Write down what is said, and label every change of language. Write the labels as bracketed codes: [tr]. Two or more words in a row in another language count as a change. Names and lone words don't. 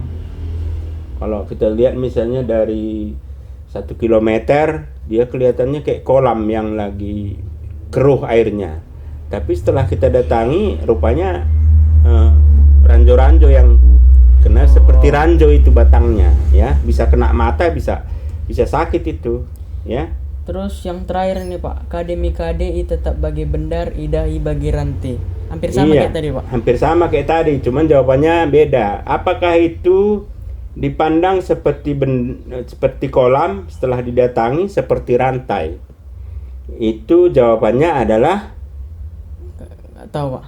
[id] Kalau kita lihat misalnya dari 1 kilometer dia kelihatannya kayak kolam yang lagi keruh airnya. Tapi setelah kita datangi rupanya ranjo-ranjo yang kena seperti ranjo itu batangnya, ya, bisa kena mata, bisa sakit itu, ya. Terus yang terakhir nih, Pak, [btx] kade mikade tetap bagi bendar idahi bagi rantai. [id] Hampir sama kayak tadi, Pak. Hampir sama kayak tadi, cuman jawabannya beda. Apakah itu dipandang seperti kolam, setelah didatangi seperti rantai? Itu jawabannya adalah nggak tahu, Pak.